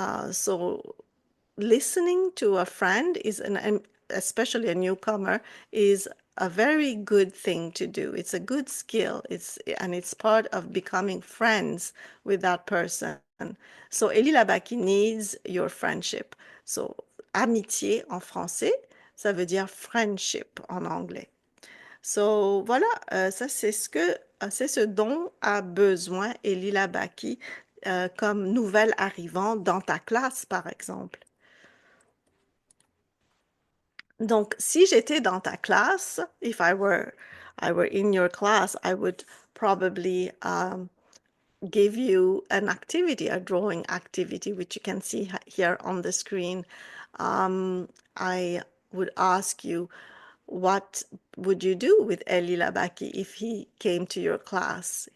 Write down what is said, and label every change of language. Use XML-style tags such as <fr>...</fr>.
<en>So listening to a friend especially a newcomer, is a very good thing to do. It's a good skill. And it's part of becoming friends with that person. So Éli Labaki needs your friendship.</en> <fr>So amitié en français, ça veut dire friendship en anglais. So voilà, ça c'est ce dont a besoin Éli Labaki. comme nouvel arrivant dans ta classe, par exemple. Donc, si j'étais dans ta classe,</fr> <en>if I were in your class, I would probably give you an activity, a drawing activity, which you can see here on the screen. I would ask you, what would you do with Éli Labaki if he came to your class?</en>